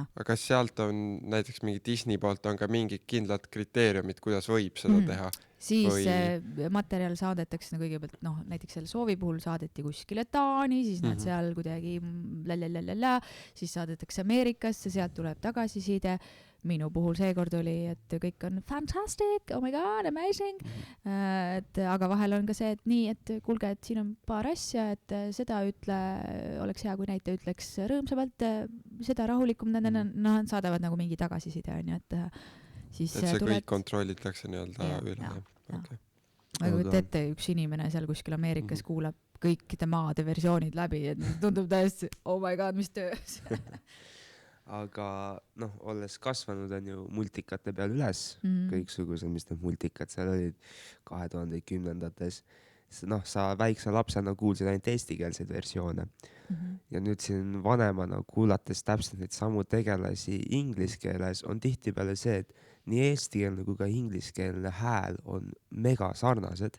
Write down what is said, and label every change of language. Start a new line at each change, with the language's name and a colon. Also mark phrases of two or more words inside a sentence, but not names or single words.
Estonian: Aga kas sealt on näiteks mingi Disney poolt on ka mingid kindlad kriteeriumid, kuidas võib seda teha? Siis materjal saadetakse kõigepealt, näiteks selle soovi puhul saadeti kuskile Taani, siis nad seal kuidagi siis saadetakse Ameerikasse, sealt tuleb tagasiside. Minu puhul seekord oli, et kõik on
English: fantastic, oh my god, amazing.
Estonian: Aga vahel on ka see, et nii, et kuulge, et siin on paar asja, et seda oleks hea, kui näitaja ütleks rõõmsamalt, seda rahulikum, nad saadavad nagu mingi tagasiside, on ju, et siis et see kõik kontrollitakse nii-öelda üle. Ma kujutan ette, üks inimene seal kuskil Ameerikas kuulab kõikide maade versioonid läbi, et tundub täiesti,
English: oh my god,
Estonian: mis töö. Aga olles kasvanud on ju multikate peal üles, kõiksugused, mis need multikad seal olid 2010-ndates. Sa väikse lapsena kuulsid ainult eestikeelseid versioone. Ja nüüd siin vanemana kuulates täpselt neid samu tegelasi ingliskeeles on tihtipeale see, et nii eestikeelne kui ka ingliskeelne hääl on mega sarnased.